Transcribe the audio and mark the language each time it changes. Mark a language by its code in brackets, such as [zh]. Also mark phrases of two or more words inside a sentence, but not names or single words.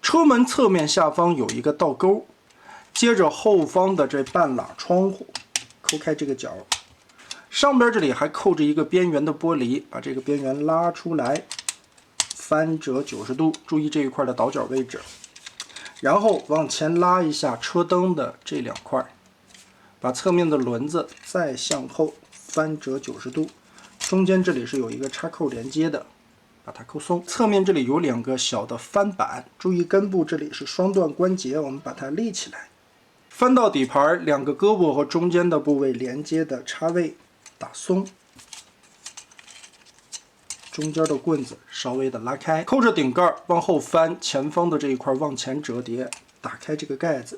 [zh] 车门侧面下方有一个倒钩，接着后方的这半拉窗户，抠开这个角，上边这里还扣着一个边缘的玻璃，把这个边缘拉出来，翻折90度，注意这一块的倒角位置，然后往前拉一下车灯的这两块。把侧面的轮子再向後翻折90度，中間這裡是有一個插扣連接的，把它扣鬆。側面這裡有兩個小的翻板，注意根部這裡是雙段關節，我們把它立起來。翻到底盤，兩個胳膊和中間的部位連接的插位打鬆，中間的棍子稍微的拉開，扣着頂蓋往後翻，前方的這一塊往前折疊，打開這個蓋子。